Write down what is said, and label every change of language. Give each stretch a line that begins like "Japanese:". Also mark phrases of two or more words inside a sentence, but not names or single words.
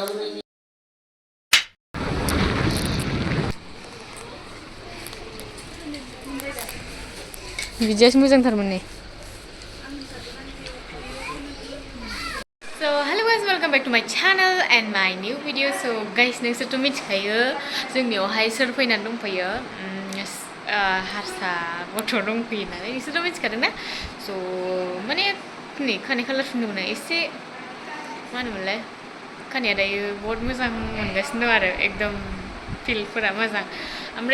Bodo: Videos mujang thar mane.
English: So hello guys, welcome back to my channel and my new video. So guys,
Bodo: नोंसोर to मिथिखायो जोंनियावहाय सोर फैनानै दंफैयो हारसा गथ' दंफैयो नालाय नोंसोरथ' मिथिखादों ना so माने नै खानाय कालार फुनदोंमोन एसे मा होनोमोनलाय खानाया दायो बहुत मोजां मोनगासिनो दं आरो एकदम फिलफोरा मोजां ओमफ्राय